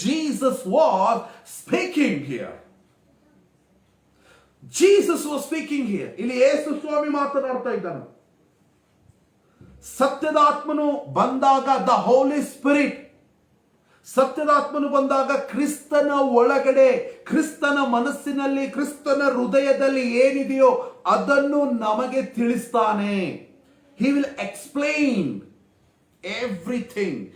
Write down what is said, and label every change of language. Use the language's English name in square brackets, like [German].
[English] Jesus was speaking here. Jesus was speaking here. [Kannada] ಇಲ್ಲಿ ಯೇಸು ಸ್ವಾಮಿ ಮಾತನಾಡ್ತಾ ಇದ್ದಾನೆ. ಸತ್ಯದ ಆತ್ಮನು ಬಂದಾಗ, ದ ಹೋಲಿ ಸ್ಪಿರಿಟ್, ಸತ್ಯದ ಆತ್ಮನು ಬಂದಾಗ ಕ್ರಿಸ್ತನ ಒಳಗಡೆ, ಕ್ರಿಸ್ತನ ಮನಸ್ಸಿನಲ್ಲಿ, ಕ್ರಿಸ್ತನ ಹೃದಯದಲ್ಲಿ ಏನಿದೆಯೋ ಅದನ್ನು ನಮಗೆ ತಿಳಿಸ್ತಾನೆ. [English] He will explain everything.